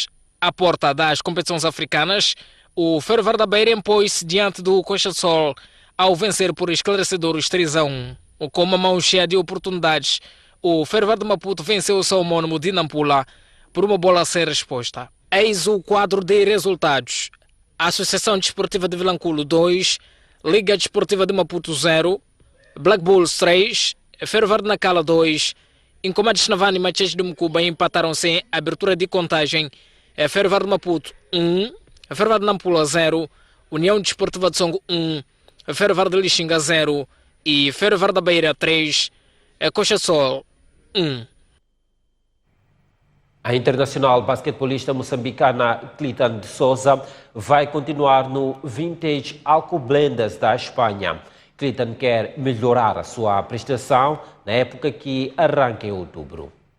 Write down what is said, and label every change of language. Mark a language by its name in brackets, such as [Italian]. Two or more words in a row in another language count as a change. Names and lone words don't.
[Portuguese] À porta das competições africanas, o Ferroviário da Beira impôs-se diante do Costa do Sol ao vencer por esclarecedores 3-1. Com uma mão cheia de oportunidades, o Ferroviário de Maputo venceu o seu homônimo de Nampula por uma bola sem resposta. Eis o quadro de resultados. Associação Desportiva de Vilanculo 2, Liga Desportiva de Maputo 0, Black Bulls 3, Ferroviário de Nacala 2, Incomados Navani e Machete de Mucuba empataram sem abertura de contagem. Ferroviário de Maputo 1, Ferroviário de Nampula 0, União Desportiva de Songo 1, Ferroviário de Lixinga 0 e Ferroviário da Beira 3. é Coxa Sol 1. A internacional basquetebolista moçambicana Clinton de Souza vai continuar no Vintage Alcobendas da Espanha. Clinton quer melhorar a sua prestação na época que arranca em outubro.